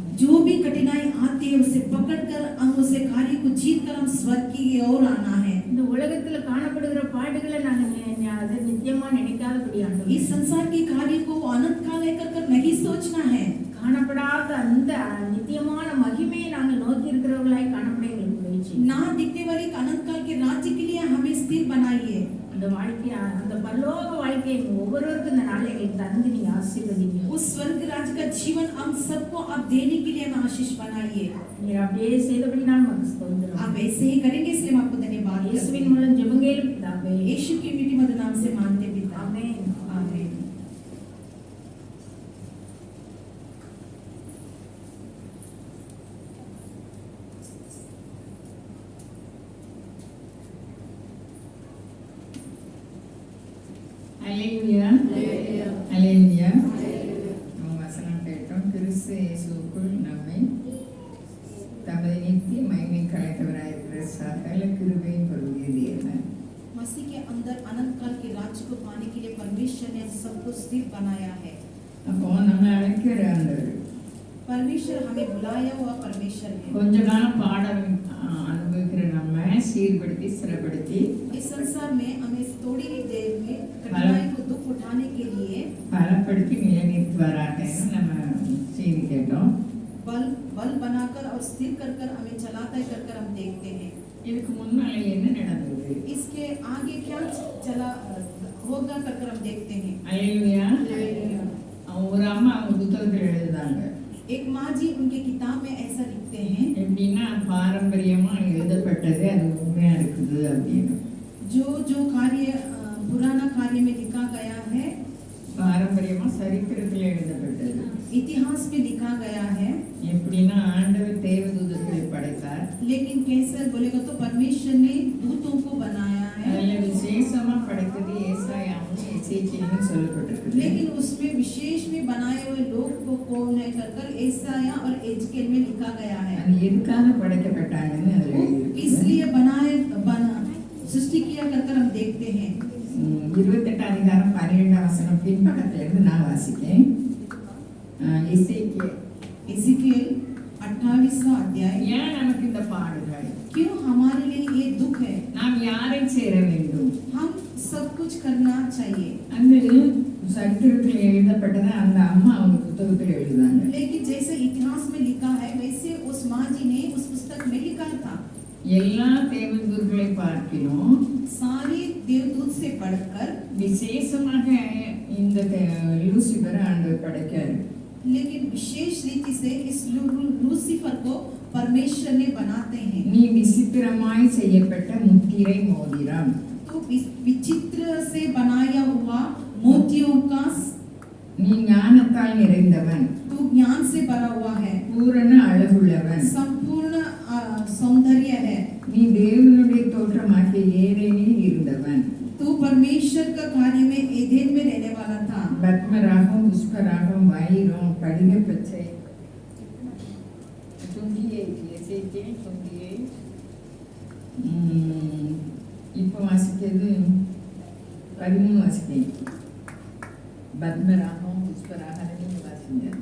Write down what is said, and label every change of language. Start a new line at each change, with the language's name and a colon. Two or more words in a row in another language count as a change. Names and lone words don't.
Hindi: जो भी कठिनाई आती है उसे पकड़कर हम उसे कार्य को जीत कर हम स्वर्ग की ओर आना है।
Tamil: இந்த உலகத்துல காணப்படுகிற பாடுகளை நாங்கள் அதை நித்தியமா நினைக்காதபடி ஆண்டவரே
Hindi: इस संसार के कार्य को अनंत काल लेकर कर नहीं सोचना है।
Tamil: காணப்படாத அந்த நித்தியமான மகிமையை நாங்கள் நோக்கி இருக்கிறவர்களாய் காணப்பட எங்களுக்கு உதவி செய்யுங்க.
Hindi: ना दिखने वाले अनंत काल के राज्य के लिए हमें स्थिर बनाइए।
Tamil: அந்த வாழ்க்கை அந்த பரலோக வாழ்க்கையை ஒவ்வொருவருக்கும் இந்த நாளில் எங்களுக்கு தந்து நீங்க ஆசீர்வதிங்க.
Hindi: उस स्वर्ग राज्य का जीवन हम सबको आप देने के लिए हमें आशीष बनाइए।
Tamil: நீர் அப்படியே செய்தபடி நான் உமக்கு ஸ்தோத்திரம்.
Hindi: आप ऐसे ही करेंगे इसलिए हम आपको धन्यवाद करते
Tamil: இயேசுவின்
Hindi: हैं।
Tamil: மூலம் ஜெபங்கேலும் பிதாவே.
Hindi: यीशु के मीठी मधुर नाम से मांगते पिता,
Tamil: ஆமென்.
Hindi: आमीन।
Tamil: அல்லேலூயா, அல்லேலூயா. நம்ம வசனம் கேட்டோம். கிறிஸ்து இயேசுவுக்குள் நம்மை தமது நித்திய மகிமைக்கு அழைத்தவராயிருக்கிற சகல கிருபையும் பொருந்திய தேவன்
Hindi: मसीह के अंदर अनंत काल के राज्य को पाने के लिए परमेश्वर ने हम सबको स्थिर बनाया है।
Tamil: அப்போ நம்ம அழைக்கிற அந்த
Hindi: परमेश्वर हमें बुलाया हुआ परमेश्वर है।
Tamil: கொஞ்ச காலம் பாடம் அனுபவிக்கிற நம்ம சீர்படுத்தி ஸ்திரப்படுத்தி
Hindi: इस संसार में हमें थोड़ी ही देर में कठिनाई को दुख उठाने के लिए
Tamil: பலப்படுத்தி நிலைநிறுத்துவாராகன்னு நம்ம செய்தி கேட்டோம்.
Hindi: बल बनाकर और स्थिर कर कर हमें चलाता कर कर हम देखते हैं।
Tamil: இதுக்கு முன்னால என்ன நடந்தது?
Hindi: इसके आगे क्या चला होगा कर कर हम देखते हैं।
Tamil: அல்லேலூயா. ஒரு அம்மா அவங்க புத்தகத்தில் எழுதுதாங்க.
Hindi: एक माँ जी उनके किताब में ऐसा लिखते हैं,
Tamil: எப்படின்னா பாரம்பரியமா எழுதப்பட்டது அது உண்மையா இருக்குது அப்படின்னு.
Hindi: जो जो कार्य पुराना कार्य में लिखा गया है,
Tamil: பாரம்பரியமா சரித்திரத்தில் எழுதப்பட்டது.
Hindi: इतिहास में लिखा गया है।
Tamil: எப்படின்னா ஆண்டவர் தேவதூதர்களை படைத்தார்.
Hindi: लेकिन कैसे बोलेगा तो परमेश्वर ने दूतों को बनाया है।
Tamil: அதுல விசேஷமா படைத்தது ஏசாயாவும் எசேக்கியேலும் சொல்லப்பட்டிருக்குது.
Hindi: लेकिन उसमें विशेष में बनाए हुए लोग को कौन है कर एसाया और एजकेल में लिखा गया है।
Tamil: அது எதுக்காக படைக்கப்பட்டாங்கன்னு அதுல எழுதியிருக்கு.
Hindi: इसलिए सृष्टि किया कर हम देखते हैं।
Tamil: 28 அதிகாரம் 12 வசனம் பின்பக்கத்துல இருந்து நான் வாசிக்கிறேன்.
Hindi: एजिकियल 28वां अध्याय।
Tamil: ஏன் நமக்கு இந்த பாடுகள்?
Hindi: क्यों हमारे लिए ये दुख है?
Tamil: நாம் யாரை சேர வேண்டும்?
Hindi: हम सब कुछ करना चाहिए।
Tamil: அந்த சரித்திரத்தில் எழுதப்பட்டதை அந்த அம்மா அவங்க புத்தகத்தில் எழுதுறாங்க.
Hindi: लेकिन जैसे इतिहास में लिखा है वैसे उस माँ जी ने उस पुस्तक में लिखा था।
Tamil: எல்லா தேவதூதர்களை பார்க்கிறோம்
Hindi: सारे देवदूत से पढ़कर
Tamil: விசேஷமாக இந்த லூசிபரை ஆண்டவர் படைக்காரு.
Hindi: लेकिन विशेष रीति से इस लूसीफर को परमेश्वर ने बनाते हैं।
Tamil: நீ விசித்திரமாய் செய்யப்பட்ட முத்திரை மோதிரம்.
Hindi: तो विचित्र से बनाया हुआ मोतियों का,
Tamil: நீ ஞானத்தால் நிறைந்தவன்,
Hindi: तो ज्ञान से भरा हुआ है,
Tamil: பூரண அழகுள்ளவன்,
Hindi: संपूर्ण सौंदर्य है,
Tamil: நீ தேவனுடைய தோற்றமாகிய ஏதேனில் இருந்தவன்,
Hindi: तो परमेश्वर का कार्य में एदेन में रहने वाला था।
Tamil: பத்மராகம், புஷ்பராகம், வைரம், படிக பச்சை, 28 இப்போ வாசிக்கிறது 13 வாசிக்கிறேன். பத்மராகம், புஷ்பராகம் நீங்க வாசிங்க.